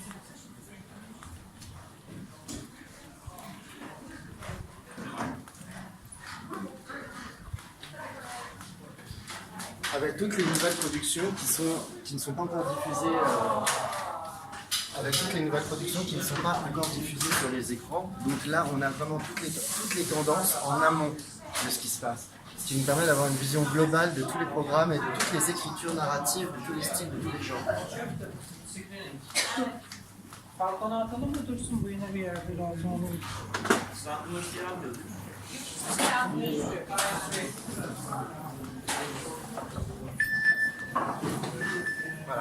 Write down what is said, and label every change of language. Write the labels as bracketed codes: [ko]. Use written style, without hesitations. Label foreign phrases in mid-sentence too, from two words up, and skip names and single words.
[fr] Avec toutes les nouvelles productions qui ne sont pas encore diffusées, avec toutes les nouvelles productions qui ne sont pas encore diffusées sur les écrans. Donc là, on a vraiment toutes les tendances en amont de ce qui se passe. Ce qui nous permet d'avoir une vision globale de tous les programmes et de toutes les écritures narratives, de tous les styles, de tous les genres. [tr] Balkona atalım mı dursun bu yine bir yerde lazım olur. [fr] Voilà.